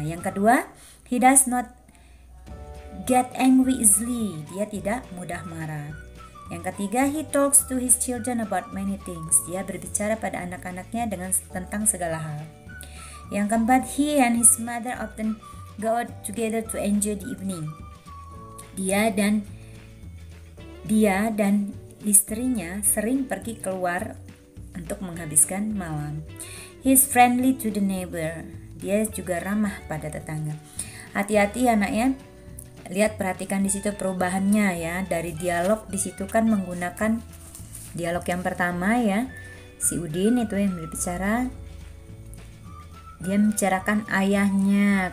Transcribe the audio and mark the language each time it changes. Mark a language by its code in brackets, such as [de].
[id] Yang kedua, [en] he does not get angry easily. [id] Dia tidak mudah marah. Yang ketiga, [en] he talks to his children about many things. [id] Dia berbicara pada anak-anaknya tentang segala hal. Yang keempat, [en] he and his mother often go out together to enjoy the evening. [id] Dia dan istrinya sering pergi keluar untuk menghabiskan malam. [en] He is friendly to the neighbor. [id] Dia juga ramah pada tetangga. Hati-hati anak ya. Lihat, perhatikan di situ perubahannya ya. Dari dialog di situ kan menggunakan dialog yang pertama ya. Si Udin itu yang berbicara. Dia membicarakan ayahnya.